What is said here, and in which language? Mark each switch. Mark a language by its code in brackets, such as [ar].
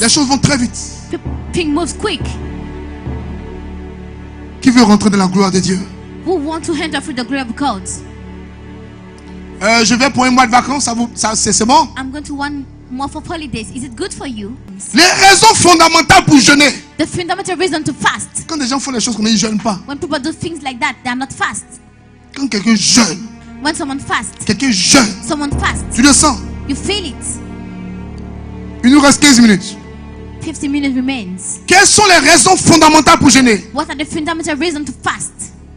[fr] les choses vont très vite. [en] thing moves quick. [fr] Qui veut rentrer dans la gloire de Dieu? [en] Who want to enter through the glory of God? [fr] Je vais pour un mois de vacances, c'est bon? [en] I'm going to one month of holidays. Is it good for you? [fr] Les raisons fondamentales pour jeûner. [en] The fundamental reason to fast. [fr] Quand des gens font les choses comme ils ne jeûnent pas. [en] When people do things like that, they are not fast. [fr] Quand quelqu'un jeûne, [en] When someone fasts, someone fasts. [fr] tu le sens. [en] You feel it. [fr] Il nous reste 15 minutes. [en] 50 minutes remains. [fr] Quelles sont les raisons fondamentales pour jeûner? [en] What are the fundamental reasons to fast?